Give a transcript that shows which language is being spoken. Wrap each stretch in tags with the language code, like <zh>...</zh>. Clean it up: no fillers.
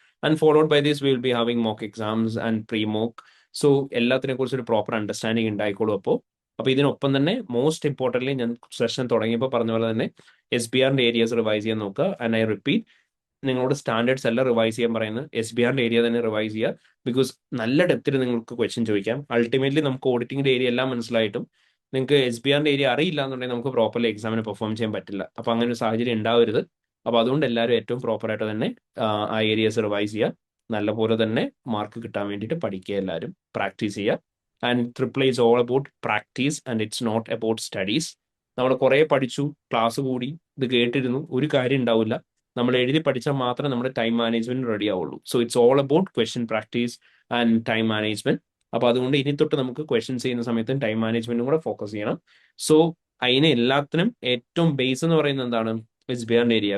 <en>And followed by this, we will be having mock exams and pre-mock.</en> <ml>So എല്ലാത്തിനെ കുറിച്ച് ഒരു proper understanding ഉണ്ടായിക്കോളും. അപ്പോൾ ഇതിനൊപ്പം തന്നെ മോസ്റ്റ് ഇമ്പോർട്ടൻ്റ്ലി ഞാൻ സെഷൻ തുടങ്ങിയപ്പോൾ പറഞ്ഞ പോലെ തന്നെ SBR ഏരിയാസ് റിവൈസ് ചെയ്യാൻ നോക്കുക.</ml> <en>and I repeat,</en> <ml>നിങ്ങളോട് സ്റ്റാൻഡേർഡ്സ് എല്ലാം റിവൈസ് ചെയ്യാൻ പറയുന്നത് SBR ഏരിയ തന്നെ റിവൈസ് ചെയ്യുക. ബിക്കോസ് നല്ല ഡെപ്തിൽ നിങ്ങൾക്ക് ക്വസ്റ്റ്യൻ ചോദിക്കാം. അൾട്ടിമേറ്റ്ലി നമുക്ക് ഓഡിറ്റിംഗിന്റെ ഏരിയ എല്ലാം മനസ്സിലായിട്ടും നിങ്ങൾക്ക് SBR ഏരിയ അറിയില്ല എന്നുണ്ടെങ്കിൽ നമുക്ക് പ്രോപ്പർലി എക്സാമിന് പെർഫോം ചെയ്യാൻ പറ്റില്ല. അപ്പോൾ അങ്ങനെ ഒരു സാഹചര്യം ഉണ്ടാവരുത്. അപ്പോൾ അതുകൊണ്ട് എല്ലാവരും ഏറ്റവും പ്രോപ്പറായിട്ട് തന്നെ ആ ഏരിയാസ് റിവൈസ് ചെയ്യുക. നല്ലപോലെ തന്നെ മാർക്ക് കിട്ടാൻ വേണ്ടിയിട്ട് പഠിക്കുക, എല്ലാവരും പ്രാക്ടീസ് ചെയ്യുക.</ml> <en>And AAA is all about practice and it's not about studies.</en> <ml>നമ്മൾ കുറേ പഠിച്ചു, ക്ലാസ് കൂടി, ഇത് കേട്ടിരുന്നു, ഒരു കാര്യം ഉണ്ടാവില്ല. നമ്മൾ എഴുതി പഠിച്ചാൽ മാത്രമേ നമ്മുടെ ടൈം മാനേജ്മെന്റ് റെഡി ആവുള്ളൂ.</ml> <en>So it's all about question practice and time management.</en> <ml>അപ്പോൾ അതുകൊണ്ട് ഇനി തൊട്ട് നമുക്ക് ക്വസ്റ്റ്യൻസ് ചെയ്യുന്ന സമയത്ത് ടൈം മാനേജ്മെന്റും കൂടെ ഫോക്കസ് ചെയ്യണം. സോ അതിന് എല്ലാത്തിനും ഏറ്റവും ബേസ് എന്ന് പറയുന്നത് എന്താണ്? SBR area.</ml>